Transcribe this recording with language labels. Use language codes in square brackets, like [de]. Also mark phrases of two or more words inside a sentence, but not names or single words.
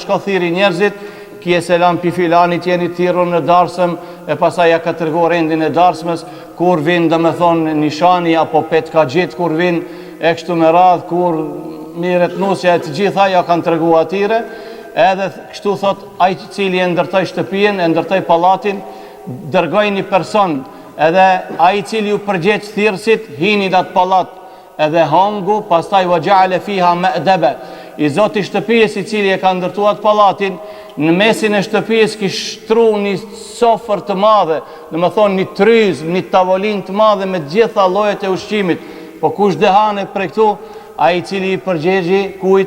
[sq] shko thirri njerëzit, kje selam pi filanit jeni thirrur në darsëm, e pastaj ja ka treguar rendin e darsmës, kur vin domethënë nishani apo petkaxhit, kur vin e kështu me radh, kur mirët nusja e të gjitha ja kanë treguar atyre, edhe kështu thot ai i cili e ndërtoi shtëpinë, e ndërtoi pallatin, dërgoi një person, edhe ai i cili u përgjigj thirrësit, hini në atë pallat, edhe hangu, pastaj [ar] وجعل فيها مأدبة. [sq] I zoti shtëpisë i cili e ka ndërtuar atë pallatin, në mesin e shtëpisë ki shtru një sofër të madhe, do të thonë një tryz, një tavolinë të madhe me të gjitha llojet e ushqimit. Po kush dehane prej këtu? Ai i cili i përgjigji kujt?